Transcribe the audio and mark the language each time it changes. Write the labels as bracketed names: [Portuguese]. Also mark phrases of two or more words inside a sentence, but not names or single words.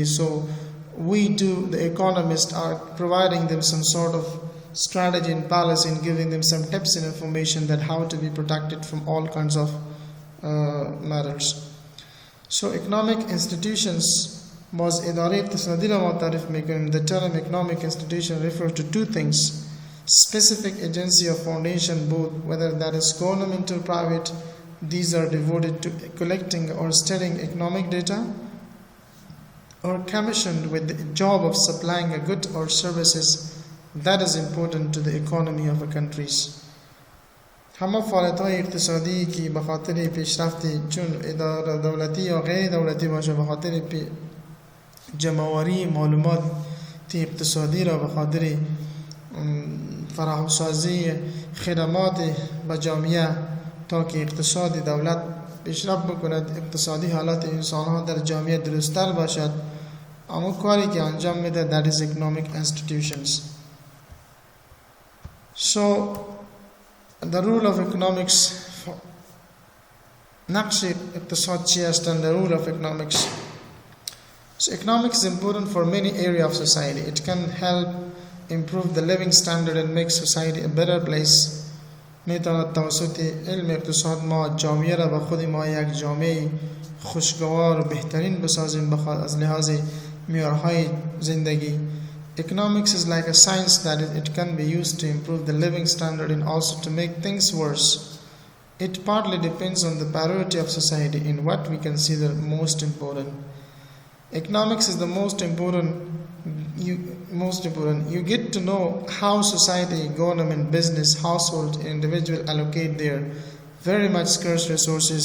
[English] So the economists are providing them some sort of strategy and policy and giving them some tips and information that how to be protected from all kinds of matters. So economic institutions was [Persian] اداره اقتصادی را معترف میکنیم. [English] The term economic institution refers to two things: specific agency or foundation, both whether that is government or private. These are devoted to collecting or studying economic data, or commissioned with the job of supplying a good or services that is important to the economy of a countries. [Persian] همه فعالیت‌های اقتصادی که به خاطر پیشرفت چون اداره دولتی یا غیر دولتی باشه، به خاطر جمع‌آوری معلومات اقتصادی را به خاطر فراهم‌سازی خدمات به جامعه تا که اقتصاد دولت پیشرفت بکند، اقتصادی حالات انسان‌ها در جامعه درست‌تر باشد، اما کاری که انجام میده [English] that is economic institutions. So the rule of economics, [Persian] نقش اقتصاد چی است [English] and the rule of economics. So economics is important for many areas of society. It can help improve the living standard and make society a better place. [Persian] میتواند توسط علم اقتصاد ما جامعه را به خود ما یک جامعه خوشگوار و بهترین بسازیم از لحاظ معیارهای زندگی. [English] Economics is like a science that it can be used to improve the living standard and also to make things worse. It partly depends on the priority of society in what we consider most important. Economics is the most important. You get to know how society, government, business, household, and individual allocate their very much scarce resources.